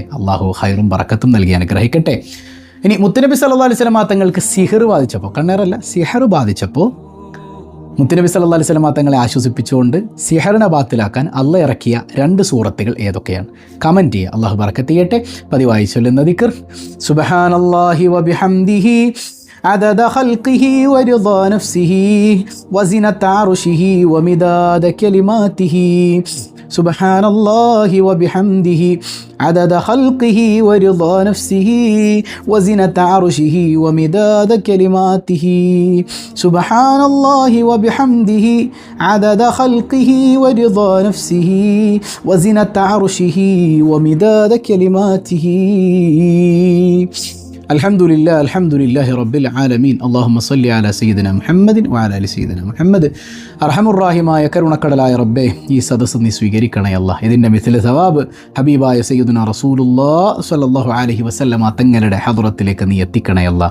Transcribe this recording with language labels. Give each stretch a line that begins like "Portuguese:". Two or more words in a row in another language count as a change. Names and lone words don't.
Malayalam: അള്ളാഹു ഹൈറും ബറക്കത്തും നൽകി അനുഗ്രഹിക്കട്ടെ. ഇനി മുത്തുനബി
Arabic: صلى الله عليه وسلم
Malayalam: തങ്ങൾക്ക് സിഹർ ബാധിച്ചപ്പോൾ, കണ്ണേറല്ല സിഹർ ബാധിച്ചപ്പോൾ മുത്തുനബി
Arabic: صلى الله عليه وسلم
Malayalam: തങ്ങളെ ആശ്വസിപ്പിച്ചുകൊണ്ട് സിഹറിനെ ബാത്തിലാക്കാൻ അള്ളാഹ് ഇറക്കിയ 2 സൂറത്തുകൾ ഏതൊക്കെയാണ്? കമൻറ്റ് ചെയ്യുക. അള്ളാഹു ബറക്കത്ത് ചെയ്യട്ടെ. പതിവായി ചൊല്ലുന്ന ദിക്ർ
Arabic: سبحان الله وبحمده عدد خلقه ورضا نفسه وزنة عرشه ومداد كلماته سبحان الله وبحمده عدد خلقه ورضا نفسه وزنة عرشه ومداد كلماته سبحان الله وبحمده عدد خلقه ورضا نفسه وزنة عرشه ومداد كلماته الحمد لله رب العالمين. اللهم صل على سيدنا محمد وعلى آل سيدنا محمد.
Malayalam: അർഹമുർറാഹിമായ കരുണക്കടലായ റബ്ബേ, ഈ സദസ്സ് നീ സ്വീകരിക്കണേ അല്ലാഹ്. ഇതിൻ്റെ മിഥില സവാബ് ഹബീബായ
Arabic: سيدنا رسول الله صلى الله عليه وسلم
Malayalam: തങ്ങളുടെ ഹദ്റത്തിലേക്ക് നീ എത്തിക്കണേ അല്ലാഹ്.